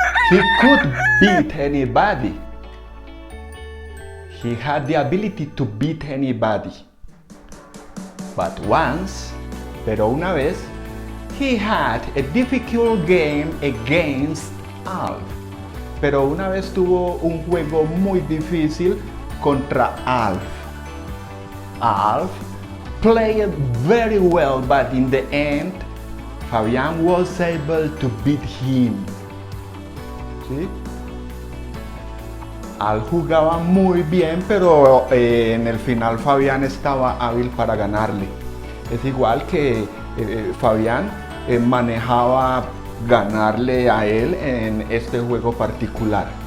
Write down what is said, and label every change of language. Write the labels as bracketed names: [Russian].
[English] He could beat anybody. He had the ability to beat anybody. But once, [Spanish] pero una vez, [English] he had a difficult game against Alf. [Spanish] Pero una vez tuvo un juego muy difícil contra Alf. [English] Alf played very well, but in the end, Fabian was able to beat him. [Spanish] ¿Sí? Alf jugaba muy bien, pero en el final Fabián estaba hábil para ganarle. Es igual que Fabián manejaba ganarle a él en este juego particular.